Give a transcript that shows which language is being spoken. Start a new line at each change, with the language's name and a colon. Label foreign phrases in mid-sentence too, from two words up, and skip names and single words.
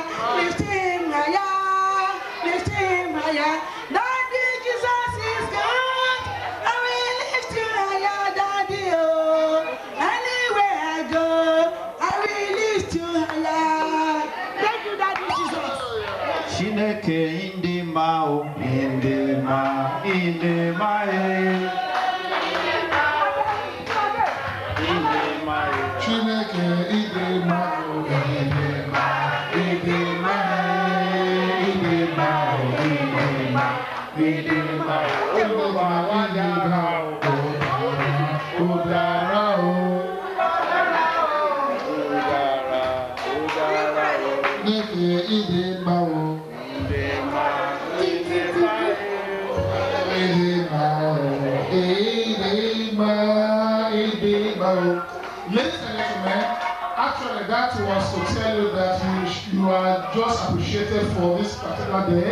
English: Lift him higher. Lift him higher. Daddy, Jesus is good. I will lift you higher, Daddy. Oh, anywhere I go, I will lift you higher. Thank you, Daddy Jesus.
Igbo: Chineke indima o indima indima indima Chineke idema o idema idema idema idema idema
Yoruba: Olúwa wa dára o dára o
Igbo: Chineke idema o
English: Ladies and gentlemen, actually that was to tell you that you are just appreciated for this particular day.